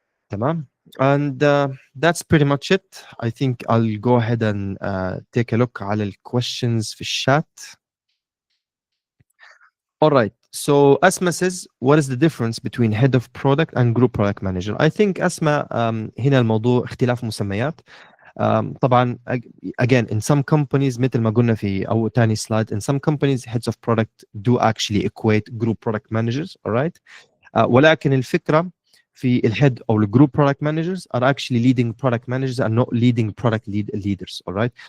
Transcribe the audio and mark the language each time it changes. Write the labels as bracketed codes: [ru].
[ar] تمام. [en] And that's pretty much it. I think I'll go ahead and take a look [ar] على الquestions في الشات. [en] All right. So Asma says, what is the difference between head of product and group product manager? I think [ar] Asma, هنا الموضوع اختلاف مسميات. [en] طبعا again in some companies [ar] مثل ما قلنا في أو تاني [en] slide, in some companies heads of product do actually equate group product managers. All right. [ar] ولكن الفكرة في الهيد او الجروب [en] product managers are actually leading product managers and not leading product leaders. All right.